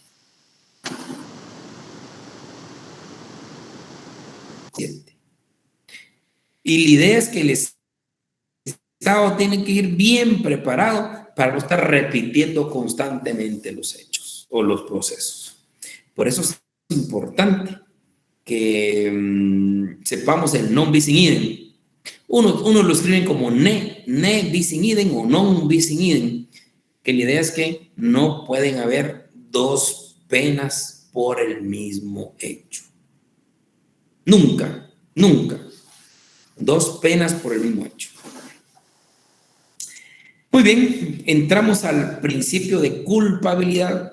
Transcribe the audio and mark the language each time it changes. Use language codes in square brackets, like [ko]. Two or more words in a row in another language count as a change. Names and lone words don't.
[es] Y la idea es que el Estado tiene que ir bien preparado para no estar repitiendo constantemente los hechos o los procesos. Por eso es importante que sepamos el [la] non bis in idem. [es] Uno lo escriben como [la] ne bis in idem [es] o [la] non bis in idem, [es] que la idea es que no pueden haber 2 penas por el mismo hecho. Nunca. 2 penas por el mismo hecho. Muy bien, entramos al principio de culpabilidad.